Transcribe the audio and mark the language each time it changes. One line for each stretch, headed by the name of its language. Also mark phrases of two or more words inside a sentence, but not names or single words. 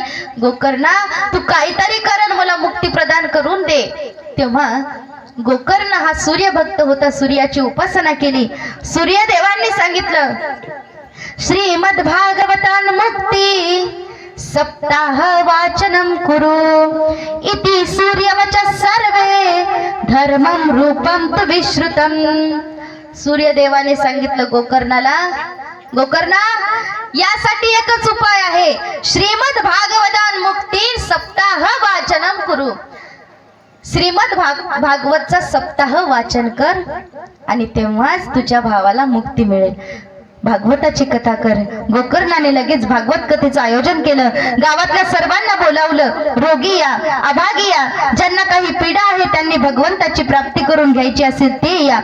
Marathi: गोकर्णा तू काहीतरी कर, मला मुक्ती प्रदान करून दे। तेव्हा गोकर्ण हा सूर्यभक्त होता, सूर्याची उपासना केली। सूर्यदेवांनी सांगितलं
Sanskrit: श्रीमद भागवतान मुक्ती सप्ताह वाचनम कुरु इति सूर्यवच सर्वे धर्मम रूपम तु विश्रुतम।
Marathi: सूर्यदेवाने सांगितलं गोकर्णाला, गोकर्णा यासाठी एकच उपाय आहे,
Sanskrit: श्रीमद भागवतान मुक्ती सप्ताह वाचनम कुरु।
Marathi: श्रीमद भागवतचा सप्ताह वाचन कर आणि तेव्हाच तुझ्या भावाला मुक्ती मिळेल। भागवताची कथा कर। गोकर्णाने लगेच भागवत कथेचं आयोजन केलं, गावातल्या सर्वांना बोलावलं, रोगी या, अभागी या, ज्यांना काही पीडा आहे त्यांनी भगवंताची प्राप्ती करून घ्यायची असेल ते या।